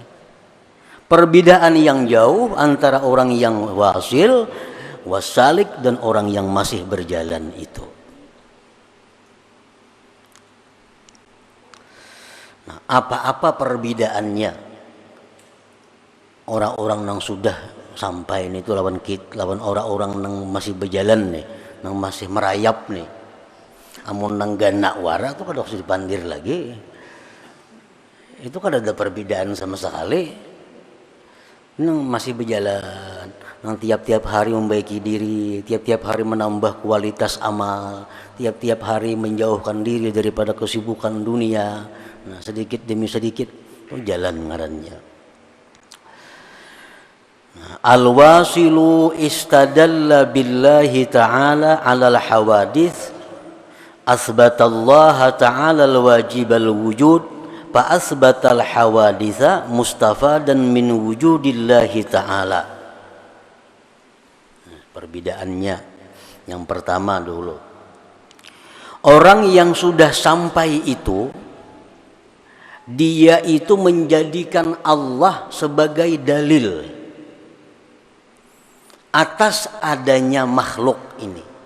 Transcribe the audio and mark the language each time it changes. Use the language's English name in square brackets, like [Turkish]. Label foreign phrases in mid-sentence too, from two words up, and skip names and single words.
[Indonesian] Perbedaan yang jauh antara orang yang wasil, wasalik dan orang yang masih berjalan itu. Nah, apa-apa perbedaannya orang-orang yang sudah sampai ini itu lawan orang-orang yang masih berjalan nih, yang masih merayap nih. [Banjar] Amun nang ganak wara itu kada usah dipandir lagi. Itu kada ada perbedaan sama sekali. [Indonesian] Yang masih berjalan, yang tiap-tiap hari membaiki diri, tiap-tiap hari menambah kualitas amal, tiap-tiap hari menjauhkan diri daripada kesibukan dunia. Nah, sedikit demi sedikit itu jalan ngarannya. Nah, [Arabic] الواصل استدل بالله تعالى على الحوادث أثبت الله تعالى الواجب الوجود فأثبت الحوادث مستفادا من وجود الله تعالى. [Indonesian] Perbedaannya yang pertama dulu, orang yang sudah sampai itu dia itu menjadikan Allah sebagai dalil atas adanya makhluk ini.